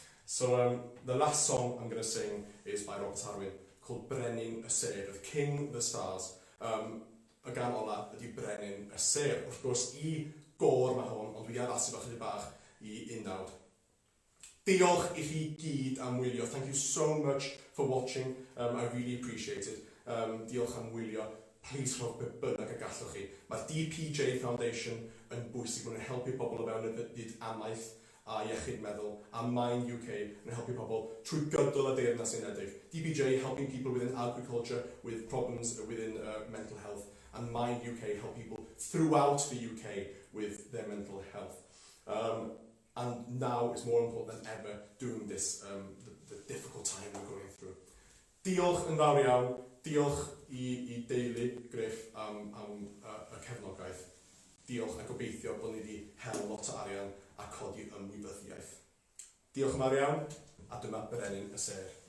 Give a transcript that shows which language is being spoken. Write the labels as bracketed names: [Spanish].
[English] So the last song I'm going to sing is by Robert Arwyn, called Brenin y Ser, of King the Stars. [Welsh] Y gan ola ydi Brenin y Ser. Wrth gwrs, I gor mae hwn, ond dwi addasu fach ychydig bach I undawd. Diolch I chi gyd am wylio. [English] Thank you so much for watching. I really appreciate it. [Welsh] Diolch am wylio. [English] Please [Welsh] rhowch beth bynnag y gallwch chi. Mae DPJ Foundation yn bwysig yn helpu pobl o fewn y byd amaeth a iechyd meddwl, a Mind UK yn helpu pobl trwy gydol y Deyrnas Unedig. [English] DPJ helping people within agriculture with problems within mental health, and Mind UK help people throughout the UK with their mental health. And now it's more important than ever doing this, the difficult time we're going through. [Welsh] Diolch yn fawr iawn, diolch I deulu Gruff am y cefnogaeth. Diolch a gobeithio bod ni wedi hel lot o arian a codi ymwybyddiaeth. Diolch yn fawr iawn, a dyma Brenin y Ser.